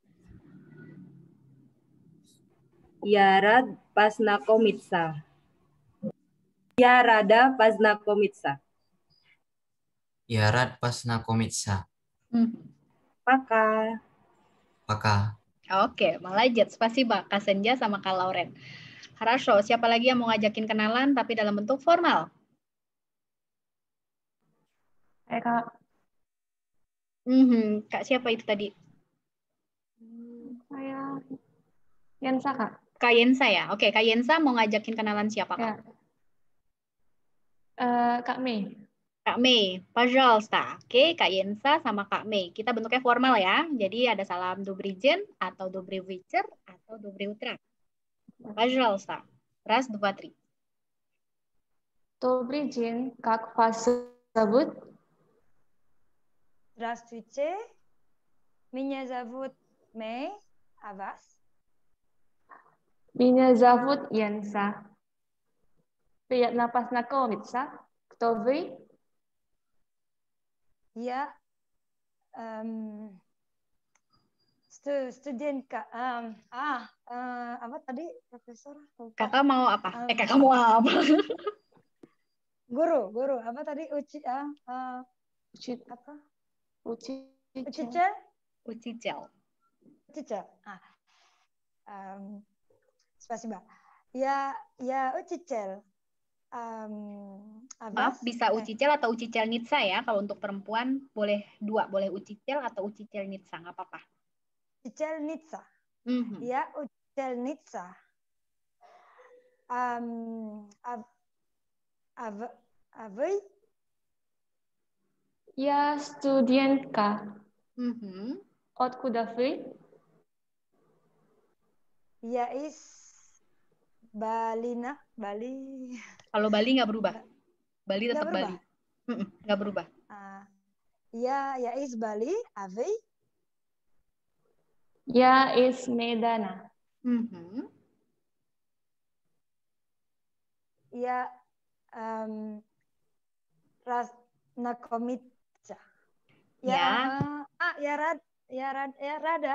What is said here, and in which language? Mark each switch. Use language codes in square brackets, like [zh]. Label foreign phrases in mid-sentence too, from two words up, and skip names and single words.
[ru] Я рад познакомиться. Я рада познакомиться. Я рад познакомиться. Пока. Пока. Oke, молодец. Спасибо, [id] Kak Senja sama Kak Lauren. Хорошо, siapa lagi yang mau ngajakin kenalan tapi dalam bentuk formal? Kak. Kak siapa itu tadi? Saya Yensa, Kak. Kak Yensa ya? Oke, Kak Yensa mau ngajakin kenalan siapa, Kak? Kak Mei. Kak Mei, пожалуйста. Oke, Kak Yensa sama Kak Mei. Kita bentuknya formal ya. Jadi ada salam [ru] добрый день [id] atau [ru] добрый вечер [id] atau [ru] доброе утро. [id] Пожалуйста. [ru] Раз, два, три. Добрый день, как вас зовут? Здравствуйте. Меня зовут Мэй. А вас? Меня зовут Янса. Приятно познакомиться. Кто вы? Я студентка. [id] Apa tadi, Profesor? Kakak mau apa? Kakak mau apa? Guru. Apa tadi? Apa? [ru] Ucicel. Spasiba. [id] Ya, Ucicel. Maaf, bisa ucicel atau [ru] учительница [id] ya. Kalau untuk perempuan boleh dua, boleh ucicel atau [ru] учительница, [id] nggak apa-apa. [ru] Учительница. Ya, учительница. Вы? Я студентка. Откуда вы? Я из Bali. [id] Kalau Bali nggak berubah. Bali tetap Bali. Nggak berubah. [ru] Ya is Bali. Вы? Я из Медана. Я Rasnakomitsa. Rada.